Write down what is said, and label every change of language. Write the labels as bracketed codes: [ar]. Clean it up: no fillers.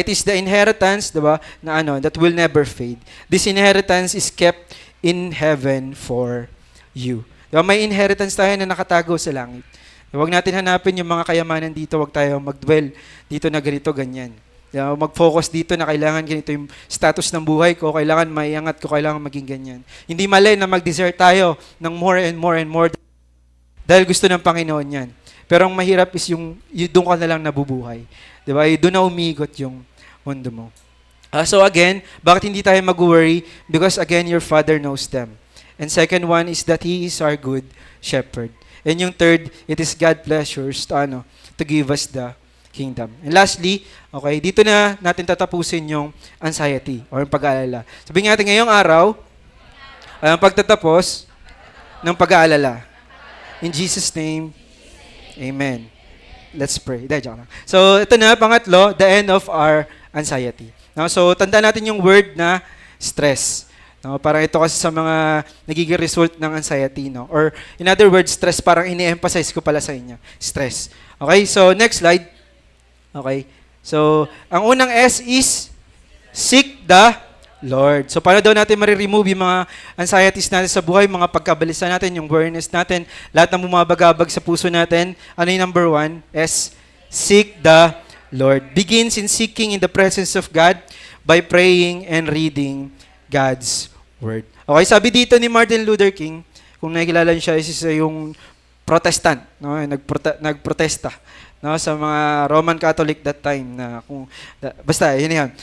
[en] It is the inheritance, [tl] diba, na [en] that will never fade. This inheritance is kept in heaven for you. [tl] Diba? May inheritance tayo na nakatago sa langit. Huwag natin hanapin yung mga kayamanan dito. Huwag tayo mag-dwell dito na ganito, ganyan. Mag-focus dito na kailangan ganito yung status ng buhay ko, kailangan maiangat ko, kailangan maging ganyan. Hindi mali na mag-desire tayo ng [en] more and more and more [tl] dahil gusto ng Panginoon yan. Pero ang mahirap is yung doon ka na lang nabubuhay. Diba? Doon na umigot yung mundo mo. So again, bakit hindi tayo mag-worry? [en] Because again, your Father knows them. And second one is that He is our good shepherd. And [tl] yung [en] third, it is God's pleasures to give us the kingdom. And lastly, okay, [tl] dito na natin tatapusin yung anxiety or yung pag-aalala. Sabihin natin ngayong araw, ang pagtatapos ng pag-aalala. [en] In Jesus' name, Amen. Let's pray. Joke lang. [tl] So, ito na, pangatlo, [en] the end of our anxiety. [tl] So, tanda natin yung word na stress. Parang ito kasi sa mga nagiging result ng anxiety. [en] Or, in other words, [tl] stress, parang ini-emphasize ko pala sa inyo. Stress. [en] Okay, so next slide. Okay? So, [tl] ang unang [en] S is seek the Lord. [tl] So, paano daw natin mariremove yung mga anxieties natin sa buhay, mga pagkabalisa natin, yung worriness natin, lahat ng bumabagabag sa puso natin. Ano yung number one? S, [en] seek the Lord. Begins in seeking in the presence of God by praying and reading God's Word. [tl] Okay, sabi dito ni Martin Luther King, kung nakikilala niyo siya, isa yung Protestant, nagprotesta sa mga Roman Catholic [en] that time [tl] basta yun yan.